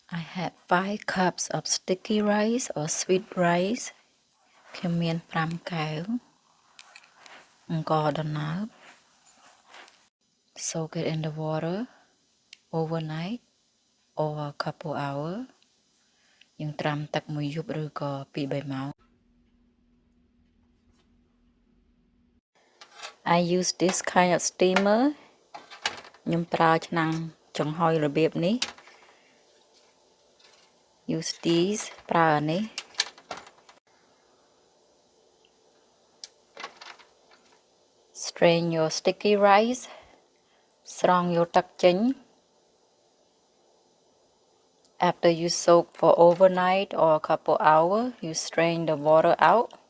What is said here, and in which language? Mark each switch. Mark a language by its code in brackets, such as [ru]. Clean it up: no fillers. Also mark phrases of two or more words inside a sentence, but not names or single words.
[en] Had 5 cups of sticky rice or sweet rice [km] ខ្ញុំមាន5កែវអង្ករដំណើប [en] Soak it in the water overnight or a couple hour [km] យើងត្រាំទឹកមួយយប់ឬក៏2-3ម៉ោង [en] I use this kind of steamer [km] ខ្ញុំប្រើឆ្នាំងចំហុយរបៀបនេះ [en] use these [km] ប្រើអានេះ [en] strain your sticky rice [km] ស្រង់យកទឹកចេញ [en] After you soak for overnight or a couple hours, you strain the water out.